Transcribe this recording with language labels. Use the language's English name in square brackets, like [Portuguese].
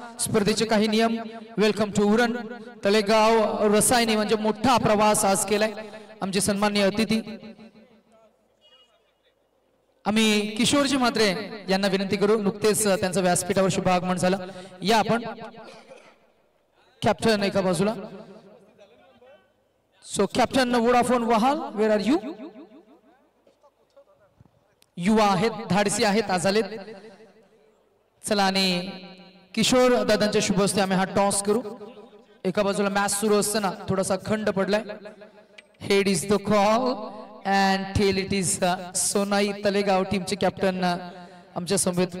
[Marathi] स्पर्धेचे काही नियम, [English] welcome to [Marathi] उरण तलेगाव रसायने म्हणजे मोठा प्रवास आज केलाय आमचे सन्माननीय अतिथी। आम्ही किशोरजी म्हात्रे यांना विनंती करू, नुकतेच त्यांचं व्यासपीठावर शुभ आगमन झालं, या आपण कॅप्टन एका बाजूला। [English] So captain Vodafone वहाल, where are you? [Marathi] युवा आहेत, धाडसी आहेत, आज आलेत। चला आणि किशोर दादांच्या शुभ हस्ते आम्ही हा टॉस करू। एका बाजूला मॅच सुरू असताना थोडासा खंड पडलाय, [English] head is the call and tell it is [Marathi] Sonai Talegaon टीमचे कॅप्टन आमच्या समवेत।